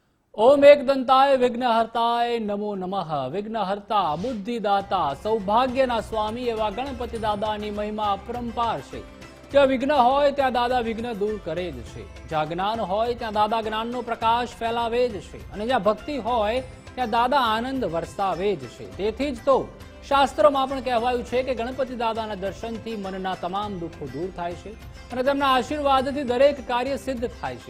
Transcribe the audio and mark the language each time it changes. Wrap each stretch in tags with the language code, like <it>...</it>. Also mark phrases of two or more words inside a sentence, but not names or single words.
<sa>ओम एकदंताय विघ्नहर्ताय नमो नमः।</sa> <gu>વિઘ્નહર્તા બુદ્ધિદાતા સૌભાગ્યના સ્વામી એવા ગણપતિ દાદાની મહિમા અપરંપાર છે। જ્યાં વિઘ્ન હોય ત્યાં દાદા વિઘ્ન દૂર કરે જ છે। જ્યાં જ્ઞાન હોય ત્યાં દાદા જ્ઞાનનો પ્રકાશ ફેલાવે જ છે અને જ્યાં ભક્તિ હોય ત્યાં દાદા આનંદ વરસાવે જ છે। તેથી જ તો શાસ્ત્રોમાં પણ કહેવાયું છે કે ગણપતિ દાદાના દર્શનથી મનના તમામ દુઃખો દૂર થાય છે અને તેમના આશીર્વાદથી દરેક કાર્ય સિદ્ધ થાય છે।</gu>